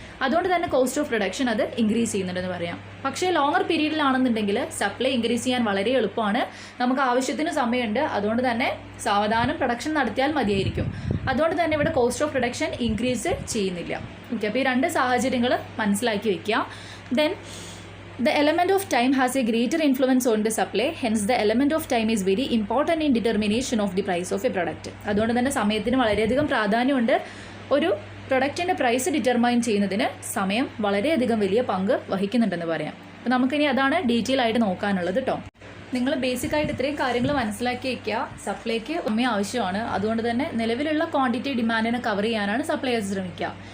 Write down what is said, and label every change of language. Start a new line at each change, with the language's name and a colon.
Malayalam: അതുകൊണ്ട് തന്നെ cost of production അത് ഇൻക്രീസ് ചെയ്യുന്നുണ്ടെന്ന് പറയാം. പക്ഷേ ലോങ്ങർ പീരീഡിലാണെന്നുണ്ടെങ്കിൽ സപ്ലൈ ഇൻക്രീസ് ചെയ്യാൻ വളരെ എളുപ്പമാണ്. നമുക്ക് ആവശ്യത്തിന് സമയമുണ്ട്. അതുകൊണ്ട് തന്നെ സാവധാനം പ്രൊഡക്ഷൻ നടത്തിയാൽ മതിയായിരിക്കും. അതുകൊണ്ട് തന്നെ ഇവിടെ കോസ്റ്റ് ഓഫ് പ്രൊഡക്ഷൻ ഇൻക്രീസ് ചെയ്യുന്നില്ല. ഓക്കെ, അപ്പോൾ ഈ 2 സാഹചര്യങ്ങൾ മനസ്സിലാക്കി വയ്ക്കുക.
English: Then the element of time has a greater influence on the supply, hence the element of time is very important in determination of the price of a product.
Malayalam: അതുകൊണ്ട് തന്നെ സമയത്തിന് വളരെയധികം പ്രാധാന്യമുണ്ട്. ഒരു പ്രൊഡക്റ്റിൻ്റെ പ്രൈസ് ഡിറ്റർമൈൻ ചെയ്യുന്നതിന് സമയം വളരെയധികം വലിയ പങ്ക് വഹിക്കുന്നുണ്ടെന്ന് പറയാം. അപ്പോൾ നമുക്കിനി അതാണ് ഡീറ്റെയിൽ ആയിട്ട് നോക്കാനുള്ളത് കേട്ടോ. നിങ്ങൾ ബേസിക്കായിട്ട് ഇത്രയും കാര്യങ്ങൾ മനസ്സിലാക്കി വയ്ക്കുക. സപ്ലൈക്ക് സമയം ആവശ്യമാണ്. അതുകൊണ്ട് തന്നെ നിലവിലുള്ള ക്വാണ്ടിറ്റി ഡിമാൻഡിനെ കവർ ചെയ്യാനാണ് സപ്ലൈയേഴ്സ് ശ്രമിക്കുക.